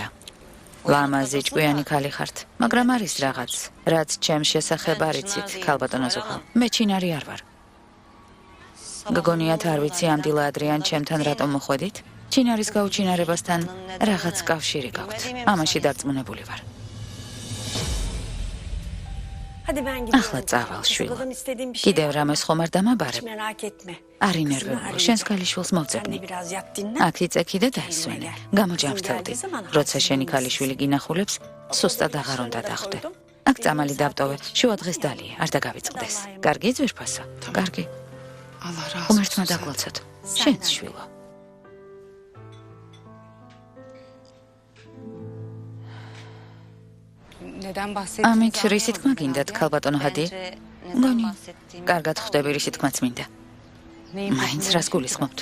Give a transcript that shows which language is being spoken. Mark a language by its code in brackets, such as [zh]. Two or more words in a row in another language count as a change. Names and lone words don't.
[ka] ლამაზი ჭკვიანი ქალი ხართ, მაგრამ არის რაღაც, რაც ჩემს შესახებ არ იცით, ქალბატონო ზუხალ. მე ჩინარი არ ვარ. გგონიათ არ ვიცი ამ დილა ადრიან ჩემთან რატომ მოხვედით? ჩინარის გაუჩინარებასთან რაღაც კავშირი გაქვთ. ამაში დარწმუნებული ვარ. [tr] Hadi ben gidiyorum. [ka] ახლა წავალ შვილო. [tr] Aslında istediğim bir şey [ka] კიდევ რამეს ხომ არ დამაბარებ? [tr] Hiç merak etme. [ka] არ ინერვეულო, შენს ქალიშვილს [tr] Sen [ka] მოვძებნი. [tr] de biraz yat dinlen. [ka] აქ იწექი და დაისვენე. გამოჯამრთელდი. როცა შენი ქალიშვილი გინახულებს, სუსტად აღარ უნდა დახვდე. აქ წამალი დავტოვე, შუა დღეს დალია, არ დაგავიწყდეს. კარგი ძვირფასო? კარგი. [tr] Allah razı [ka] ღმერთმა [tr] olsun. [ka] დაგლოცოთ. შენც შვილო. ამით რისი თქმა გინდათ, ქალბატონო ჰადიე? გონი, კარგად ხვდები რისი თქმაც მინდა. მაინც რას გულისხმობთ?